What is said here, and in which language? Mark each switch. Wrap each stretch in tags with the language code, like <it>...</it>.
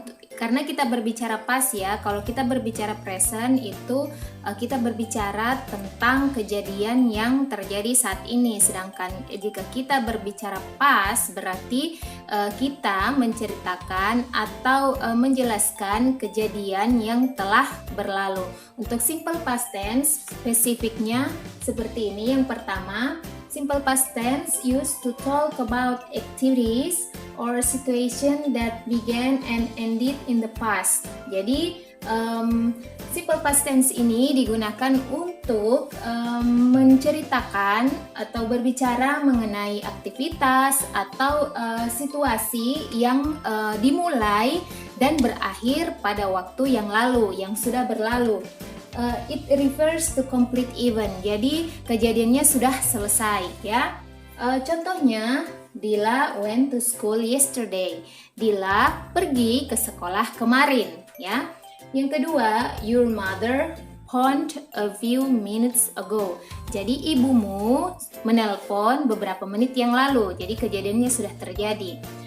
<id>Karena kita berbicara past ya, kalau kita berbicara present itu kita berbicara tentang kejadian yang terjadi saat ini. Sedangkan jika kita berbicara past berarti kita menceritakan atau menjelaskan kejadian yang telah berlalu. Untuk simple past tense spesifiknya seperti ini. Yang pertama,</id> <en>simple past tense used to talk about activities or situation that began and ended in the past.</en> <id>Jadi simple past tense ini digunakan untuk menceritakan atau berbicara mengenai aktivitas atau situasi yang dimulai dan berakhir pada waktu yang lalu, yang sudah berlalu.</id> <en>It refers to complete event.</en> <id>Jadi kejadiannya sudah selesai ya. Contohnya,</id> <en>Dila went to school yesterday.</en> <id>Dila pergi ke sekolah kemarin ya. Yang kedua,</id> <en>your mother phoned a few minutes ago.</en> <id>Jadi ibumu menelpon beberapa menit yang lalu. Jadi kejadiannya sudah terjadi.</id>